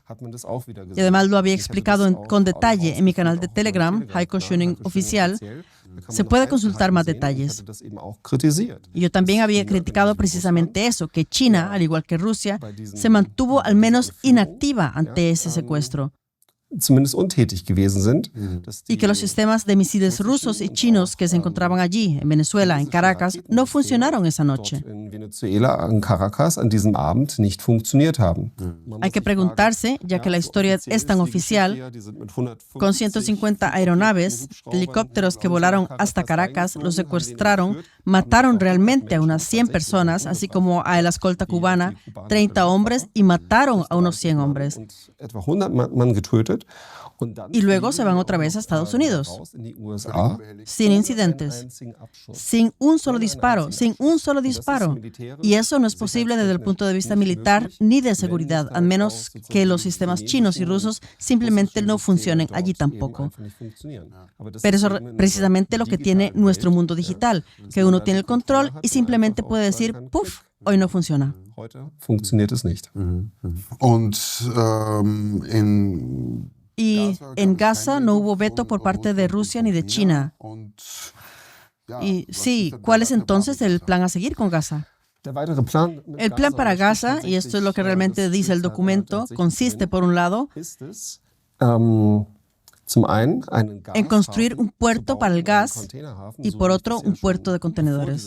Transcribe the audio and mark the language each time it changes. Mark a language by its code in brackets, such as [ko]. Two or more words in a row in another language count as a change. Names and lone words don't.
[es] Y además lo había explicado con detalle en mi canal de Telegram, Heiko Schöning Oficial. Se puede consultar más detalles. Y yo también había criticado precisamente eso, que China, al igual que Rusia, se mantuvo al menos inactiva ante ese secuestro. [de] Zumindest untätig gewesen sind. [es] Y que los sistemas de misiles rusos y chinos que se encontraban allí, en Venezuela, en Caracas, no funcionaron esa noche. In Venezuela, en Caracas, [de] an diesem Abend nicht funktioniert haben. [es] Hay que preguntarse, ya que la historia es tan oficial, con 150 aeronaves, helicópteros que volaron hasta Caracas, los secuestraron, mataron realmente a unas 100 personas, así como a la escolta cubana, 30 hombres, y mataron a unos 100 hombres. [de] Etwa 100 Mann getötet. [es] Y luego se van otra vez a Estados Unidos, sin incidentes, sin un solo disparo, sin un solo disparo. Y eso no es posible desde el punto de vista militar ni de seguridad, a menos que los sistemas chinos y rusos simplemente no funcionen allí tampoco. Pero eso es precisamente lo que tiene nuestro mundo digital, que uno tiene el control y simplemente puede decir, ¡puf!, hoy no funciona. [de] Heute funktioniert es nicht. [es] Y en Gaza no hubo veto por parte de Rusia ni de China. Y sí, ¿cuál es entonces el plan a seguir con Gaza? El plan para Gaza, y esto es lo que realmente dice el documento, consiste, por un lado, en construir un puerto para el gas y, por otro, un puerto de contenedores.